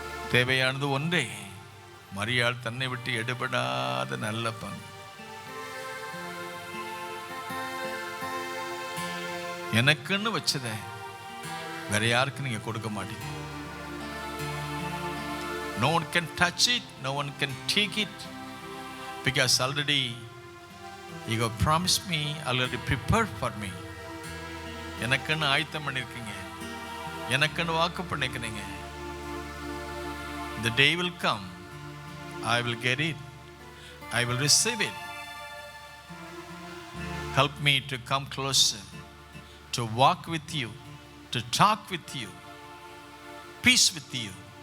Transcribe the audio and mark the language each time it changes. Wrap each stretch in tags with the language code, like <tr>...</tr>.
<ta>தேவையானது ஒன்றே, மரியாள் தன்னை விட்டு எடுபடாத நல்ல பங்கு. எனக்குன்னு வச்சத வேற யாருக்கு நீங்க கொடுக்க மாட்டீங்க.</ta> <en>No one can touch it, no one can take it, because already you have promised me, already prepared for me.</en> <ta>எனக்குன்னு ஆயத்தம் பண்ணிருக்கீங்க, எனக்குன்னு வாக்கு பண்ணிக்கிறீங்க.</ta> <en>The day will come, I will get it, I will receive it. Help me to come closer, to walk with you, to talk with you, peace with you.</en>